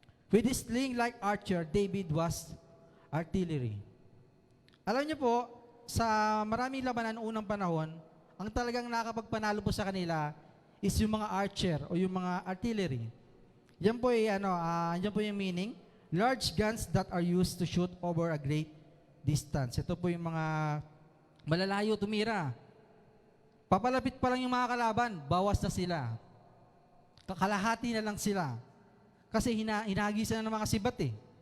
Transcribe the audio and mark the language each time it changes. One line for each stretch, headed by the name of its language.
English: With his sling like archer, David was artillery.
Filipino: Alam niyo po, sa maraming labanan unang panahon, ang talagang nakapagpanalo po sa kanila is yung mga archer o yung mga artillery. Yan po yan po yung meaning.
English: Large guns that are used to shoot over a great distance.
Filipino: Ito po yung mga malalayo tumira. Papalapit pa lang yung mga kalaban, bawas na sila. Kakalahati na lang sila. Kasi hinagisa na ng mga sibat eh.